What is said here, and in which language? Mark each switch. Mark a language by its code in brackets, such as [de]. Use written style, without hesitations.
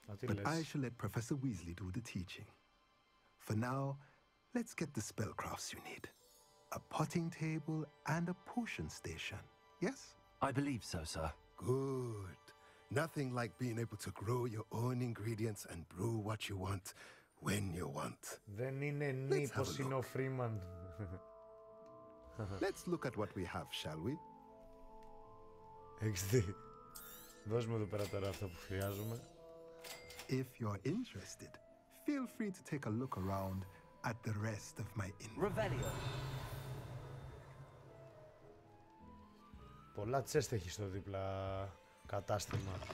[en] But I shall let Professor Weasley do the teaching. For now, let's get the spellcrafts you need. A potting table and a potion station, yes? I believe so, sir. Good. Nothing like being able to grow your own ingredients and brew what you want when you want. [el] Δεν είναι νύπος, είναι ο Freeman. [en] Let's look at what we have, shall we? [el] Έχεις δει. Δώσ' μου εδώ πέρα τώρα αυτό που χρειάζομαι. [en] If you're interested, feel free to take a look around at the rest of my inventory. [el] Πολλά τσέστ έχει στο δίπλα κατάστημα.